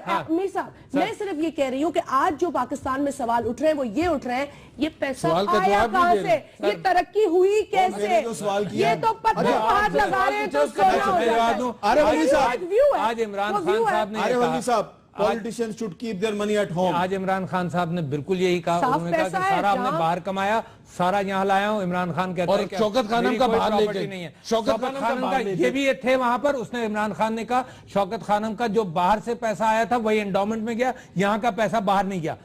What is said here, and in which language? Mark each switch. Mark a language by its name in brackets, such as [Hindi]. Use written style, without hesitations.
[Urdu] میر صاحب, میں صرف یہ کہہ رہی ہوں کہ آج جو پاکستان میں سوال اٹھ رہے ہیں وہ یہ اٹھ رہے ہیں, یہ پیسہ آیا کہاں سے, یہ ترقی ہوئی کیسے, یہ تو پتھر پہاڑ لگا رہے ہیں تو سونا ہو جاتا ہے. آج عمران خان صاحب نے [English] politicians should keep their money at home. [Urdu] آج عمران خان صاحب نے بالکل یہی کہا, انہوں نے کہا کہ سارا ہم نے باہر کمایا, سارا یہاں لایا ہوں. عمران خان کہتا ہے کہ شوکت خانم کا باہر لے کے نہیں ہے. شوکت خانم کا یہ بھی تھے وہاں پر, اس نے عمران خان نے کہا شوکت خانم کا جو باہر سے پیسہ آیا تھا وہی انڈومنٹ میں گیا, یہاں کا پیسہ باہر نہیں گیا.